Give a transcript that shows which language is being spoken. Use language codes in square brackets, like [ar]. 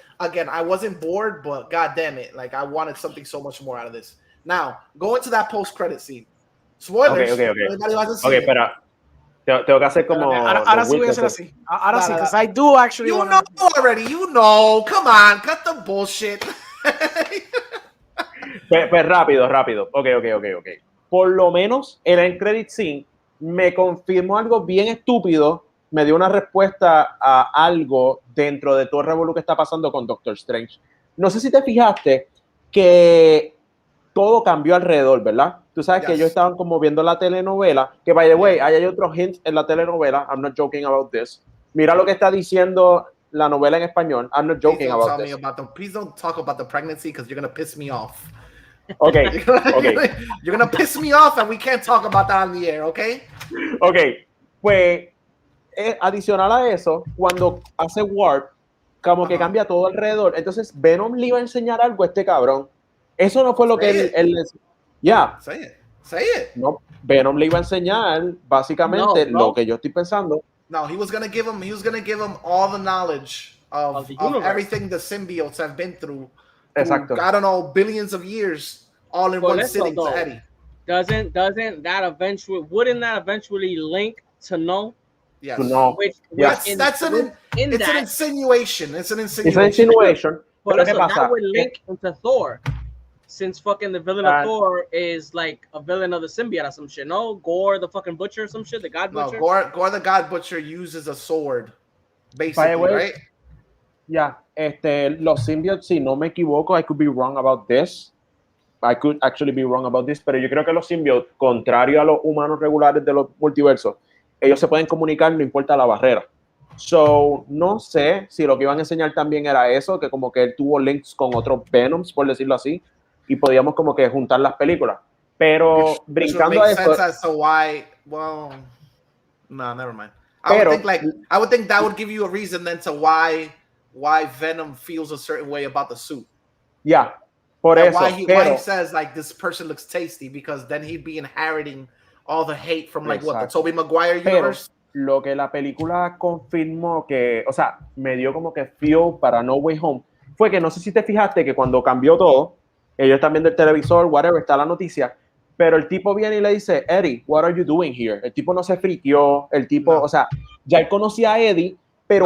[en] again, I wasn't bored, but god damn it, like I wanted something so much more out of this. Now, go into that post-credit scene. Spoilers. Okay. Everybody hasn't Ok, seen it. [es] espera. Tengo que hacer como. Ahora sí voy a hacer así. Ahora sí, [en] because I do actually You want know already. You know. Come on, cut the bullshit. [es] Pues rápido. Ok. Por lo menos el end credit scene me confirmó algo bien estúpido, me dio una respuesta a algo dentro de todo el revolú que está pasando con Doctor Strange. No sé si te fijaste que todo cambió alrededor, ¿verdad? Tú sabes que ellos estaban como viendo la telenovela, que [en] by the way, [es] hay otro hint en la telenovela, [en] I'm not joking about this. [es] Mira lo que está diciendo la novela en español, [en] I'm not joking about this. Please don't talk about the pregnancy because you're going to piss me off. Okay. You're gonna piss me off and we can't talk about that on the air, okay? [es] Ok, pues adicional a eso, cuando hace Warp, como que cambia todo alrededor. Entonces Venom le iba a enseñar algo a este cabrón. Eso no fue lo que él ya. [en] Say it. [es] No, Venom le iba a enseñar básicamente lo que yo estoy pensando. [en] No, he was gonna give him all the knowledge of everything the symbiotes have been through. [es] Exacto. [en] I don't know, billions of years all in one sitting to Eddie. Wouldn't that eventually link to No? Yes. To No. That's an insinuation. It's an insinuation. It's an insinuation. But [es] ¿Qué pasa? [en] that would link into Thor. Since fucking the villain of Thor is like a villain of the symbiote or some shit, no? Gore the fucking butcher or some shit, the God Butcher? No, Gore the God Butcher uses a sword, basically, right? [es] Ya, los symbiotes, si no me equivoco, [en] I could be wrong about this. I could actually be wrong about this, [es] pero yo creo que los symbiotes, contrario a los humanos regulares de los multiversos, ellos se pueden comunicar, no importa la barrera. So, no sé si lo que iban a enseñar también era eso, que como que él tuvo links con otros Venoms, por decirlo así, y podíamos como que juntar las películas. Pero brincando a eso... [en] No, never mind. I would think that would give you a reason then to why Venom feels a certain way about the suit. [es] Yeah, por eso. [en] Why he says like this person looks tasty, because then he'd be inheriting all the hate from like what, the Tobey Maguire universe. [es] Pero lo que la película confirmó que, o sea, me dio como que feel para No Way Home, fue que no sé si te fijaste que cuando cambió todo, ellos están viendo el televisor, whatever, está la noticia, pero el tipo viene y le dice, [en] Eddie, what are you doing here? [es] El tipo no se friqueó, el tipo, o sea, ya él conocía a Eddie, pero